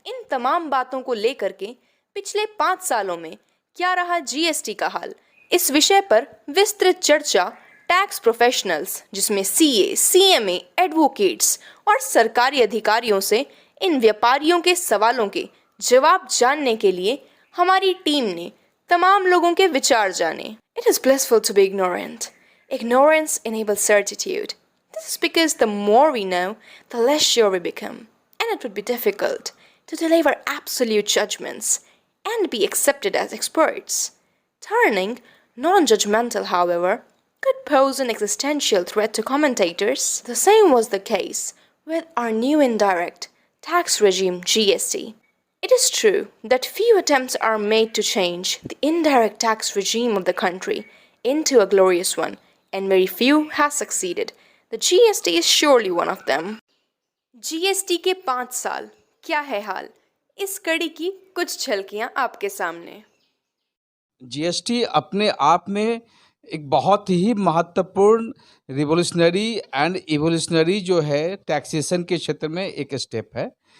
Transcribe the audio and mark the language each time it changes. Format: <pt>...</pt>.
<hi>इन तमाम बातों को लेकर के पिछले 5 सालों में क्या रहा जीएसटी का हाल, इस विषय पर विस्तृत चर्चा टैक्स प्रोफेशनल्स जिसमें सीए, सीएमए, एडवोकेट्स और सरकारी अधिकारियों से इन व्यापारियों के सवालों के जवाब जानने के लिए हमारी टीम ने तमाम लोगों के विचार जाने।</hi> <en>It is blissful to be ignorant. Ignorance enables certitude. This is because the more we know, the less sure we become, and it would be difficult to deliver absolute judgments and be accepted as experts. Turning non-judgmental, however, could pose an existential threat to commentators. The same was the case with our new indirect tax regime GST. It is true that few attempts are made to change the indirect tax regime of the country into a glorious one, and very few has succeeded. The GST is surely one of them.</en> <hi>GST के 5 साल क्या है हाल, इस कड़ी की कुछ झलकियां आपके सामने। जीएसटी अपने आप में एक बहुत ही महत्वपूर्ण</hi> <en>revolutionary and evolutionary</en> <hi>जो है टैक्सेशन के क्षेत्र में एक स्टेप है।</hi>